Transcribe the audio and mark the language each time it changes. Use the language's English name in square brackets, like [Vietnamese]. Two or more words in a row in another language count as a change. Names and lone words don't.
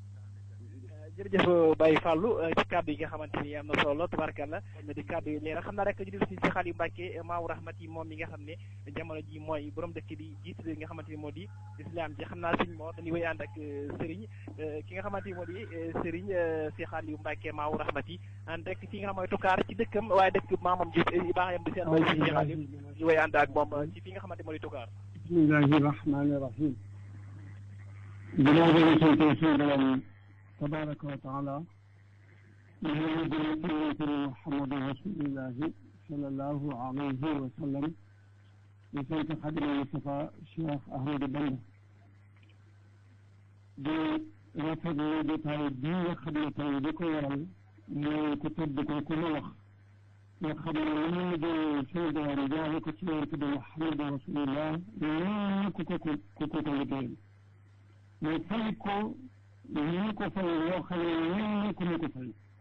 [Wolof] jërëjëf Baye Fallou ci kàddu yi nga xamante ni am na solo tabarkalla di kàddu yi leeral xam naa rek ñu def si Cheikh Aliou Mbacké Maawu Rahmati moom mi nga xam ne jamono ji mooy borom dëkk bi jiite li nga xamante ni moo di islam ji xam naa sëñ moo dañuy wéy ànd ak Serigne ki nga xamante ni moo di Serigne Cheikh Aliou Mbacké Maawu Rahmati ànd rek ci nga xam mooy Toucar ci dëkkam waaye dëkk maamam ji baaxayam di seen mooy si Cheikh Aliou ñu wéy ànd ak moom ci fi nga xamante moo di Toucar. [Arabic] بسم الله الرحمن الرحيم تبارك وتعالى محمد رسول الله صلى الله عليه وسلم لسيد خادم المصطفى الشيخ أحمد بن [Wolof] di rafetlu jotaay bi nga xam ne tey di ko waral mooy ku tëdd ko ku ma wax nga xam ne li mu liggéey suñu doom jaare ko ci yonent bi [Arabic] محمد رسول الله [Wolof] ñoo ku ko liggéeyal mais fay ko ñu ko fay loo xam ne ñoo ku ñu ko fay